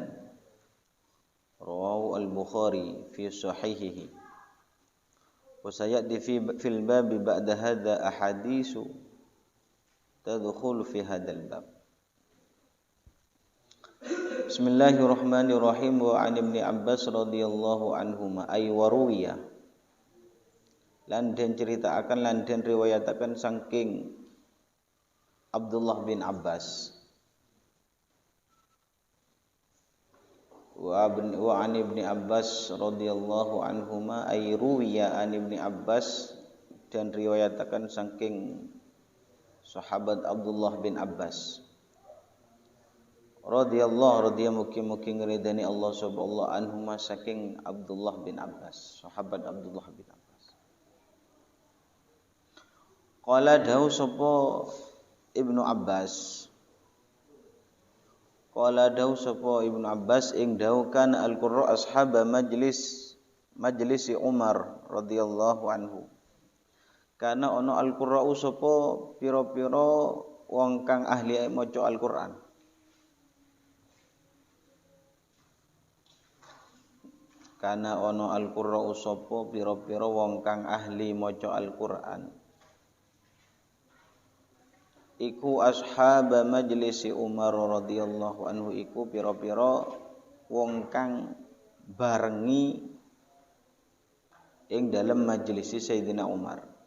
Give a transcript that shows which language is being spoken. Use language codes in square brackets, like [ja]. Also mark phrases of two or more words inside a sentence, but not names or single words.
[ar] رواه البخاري في صحيحه. وسيأتي في الباب بعد هذا أحاديث تدخل في هذا الباب. Bismillahirrahmanirrahim. وعن ابن عباس رضي الله عنهما أي وروي [jv] lan den ceritakan lan den riwayataken saking Abdullah bin Abbas [ar] وعن ابن عباس رضي الله عنهما أي روي عن ابن عباس [jv] dan riwayatakan saking sahabat Abdullah bin Abbas radhiyallahu mugi-mugi ngridani Allah [ar] سبحانه عنهما [jv] saking Abdullah bin Abbas, sahabat Abdullah bin Abbas. Qala dawu sapa Ibnu Abbas. Qala dawu sapa Ibnu Abbas ing dawu [ar] كان القراء أصحاب مجلس عمر رضي الله عنه. [jv] Karena ana al-qurra sapa pira-pira wong kang ahli maca Al-Qur'an. Kana ono al-qurra'u sapa pira-pira wong kang ahli maca Al-Qur'an iku [ar] أصحاب مجلس عمر رضي الله عنه [jv] iku pira-pira wong kang barengi ing dalem majelis Sayyidina Umar.